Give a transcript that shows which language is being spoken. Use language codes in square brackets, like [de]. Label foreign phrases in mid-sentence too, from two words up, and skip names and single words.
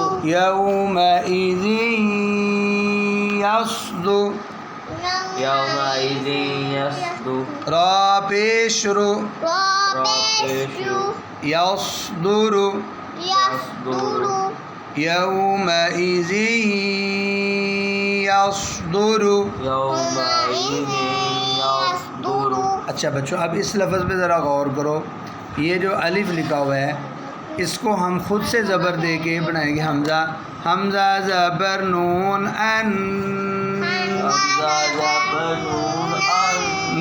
[ar] یوم ایزن یصدو یوم یصدو [ur] را پیش رو را پیش رو یصدر یصدر [ar] یوم ایزن یصدر یوم یصدر [ur] اچھا بچوں اب اس لفظ پہ ذرا غور کرو یہ جو الف لکھا ہوا ہے اس کو ہم خود سے زبر دے کے بنائیں گے حمزہ حمزہ زبر نون ان حمزہ زبر نون ان